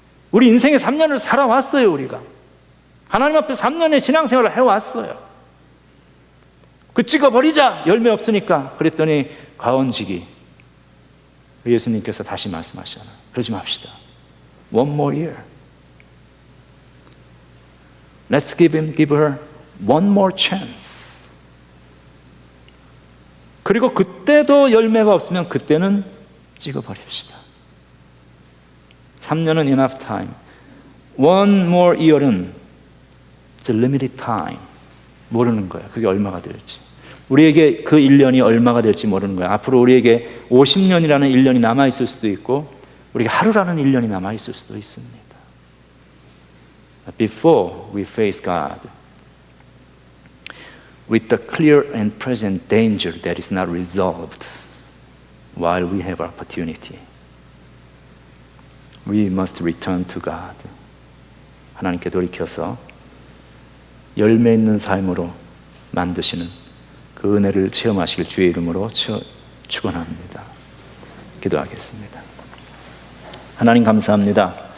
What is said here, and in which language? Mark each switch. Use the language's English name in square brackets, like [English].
[Korean] 우리 인생에 3년을 살아왔어요. 우리가 하나님 앞에 3년의 신앙생활을 해왔어요. 그 찍어버리자, 열매 없으니까. 그랬더니 가언지기, 예수님께서 다시 말씀하시잖아요. 그러지 맙시다. [English] One more year. Let's give her one more chance. [Korean] 그리고 그때도 열매가 없으면 그때는 찍어버립시다. [English] 3년은 enough time. One more year은 it's a limited time. [Korean] 모르는 거야. 그게 얼마가 될지. 우리에게 그 1년이 얼마가 될지 모르는 거야. 앞으로 우리에게 50년이라는 1년이 남아있을 수도 있고 우리가 하루라는 1년이 남아있을 수도 있습니다. [English] Before we face God with the clear and present danger that is not resolved while we have opportunity, we must return to God. [Korean] 하나님께 돌이켜서 열매 있는 삶으로 만드시는 그 은혜를 체험하시길 주의 이름으로 축원합니다. 기도하겠습니다. 하나님 감사합니다.